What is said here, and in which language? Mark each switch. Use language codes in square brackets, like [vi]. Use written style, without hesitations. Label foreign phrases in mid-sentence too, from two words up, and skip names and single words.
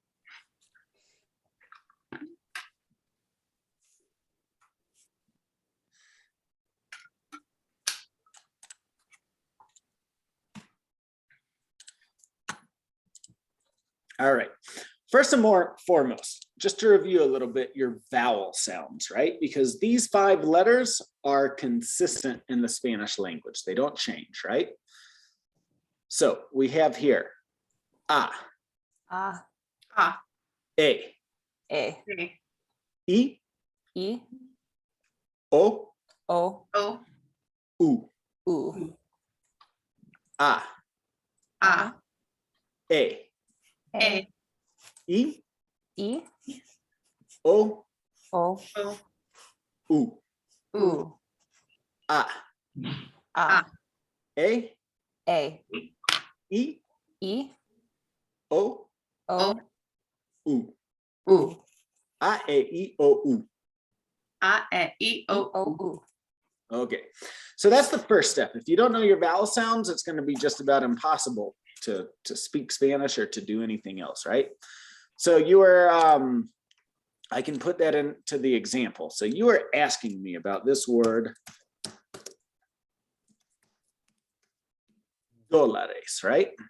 [en] All right. First and foremost, just to review a little bit your vowel sounds, right? Because these 5 letters are consistent in the Spanish language. They don't change, right? So we have here A, A, E, E, I, E, O, O, O, U, U, A, A, E, A, I, E, O, O, O, U, U, A, A, E, E, I, E, O, O, U. U, A, E, I, O, U. A, E, I, O, O, U. U. Okay, so that's the first step. If you don't know your vowel sounds, it's going to be just about impossible to speak Spanish or to do anything else, right? So you were, I can put that into the example. So you were asking me about this word, dólares, right?